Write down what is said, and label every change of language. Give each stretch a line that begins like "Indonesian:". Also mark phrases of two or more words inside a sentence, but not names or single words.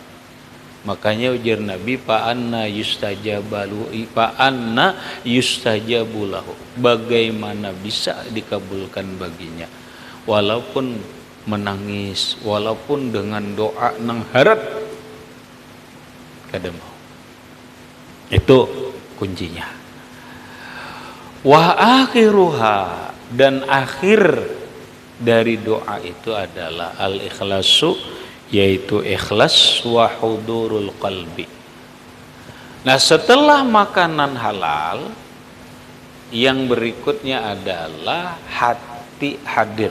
Banjar: Makanya ujar Nabi,
Arabic: فأنى يستجاب له,
Banjar: bagaimana bisa dikabulkan baginya, walaupun menangis, walaupun dengan doa nang harap, kada mau. Itu kuncinya.
Arabic: وآخرها,
Indonesian: dan akhir dari doa itu adalah al-ikhlasu, yaitu ikhlas
Arabic: وحضور القلب.
Indonesian: Nah, setelah makanan halal, yang berikutnya adalah hati hadir.